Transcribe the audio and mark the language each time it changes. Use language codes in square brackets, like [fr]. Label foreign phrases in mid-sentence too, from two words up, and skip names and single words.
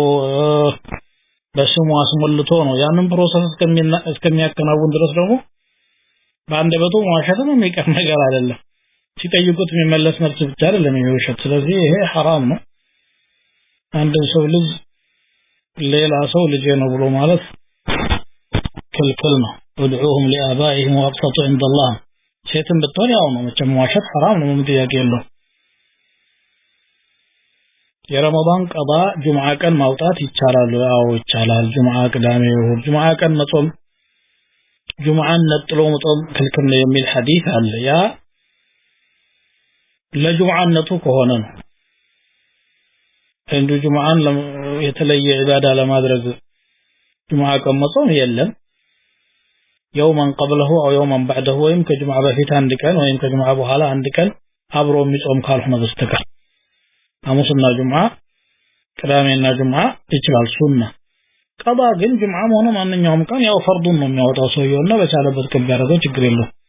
[am] በስሙ አስሞልቶ ነው ያንን ፕሮሰስ እስከሚያከናውን ድረስ ደግሞ ባንደበቱ መዋሸት ነው የሚቀር ነገር አይደለም ሲጠይቁት የሚመለስ መልስ ብቻ አይደለም የሚውሸት ስለዚህ ይሄ حرام ነው አንድ ሰው ልጅ ሌላ ሰው ልጅ ነው ብሎ ማለት ክልክል ነው [ar] ودعوهم لآبائهم وأقسط عند الله [am] ሴትም ብትሆን ያው ነው መቼም መዋሸት حرام ነው ምንም ጥያቄ የለውም የረመዳን ቀባ ጁምዓ ቀን ማውጣት ይቻላል አዎ ይቻላል ጁምዓ ቅዳሜ ይሁን ጁምዓ ቀን መጾም ጁምዓን ነጥሎ መጾም ክልክል ነው የሚል ሐዲስ አለ ያ ለጁምዓነቱ ከሆነ ነው እንዱ ጁምዓን የተለየ ኢባዳ ለማድረግ ጁምዓ ቀን መጾም የለም [ar] يوما قبله او يوما بعده [am] ወይም ከጁምዓ በፊት አንድ ቀን ወይም ከጁምዓ በኋላ አንድ ቀን አብሮ የሚጾም ካልሆነ በስተቀር ሐሙስና ጁምዓ ቅዳሜና ጁምዓ ይችላል ሱና ቀባ ግን ጁምዓ ሆነ ማንኛውም ቀን ያው ፈርዱን ነው የሚያወጣው ሰውየውና በቻለበት ቀን ያደረገው ችግር የለው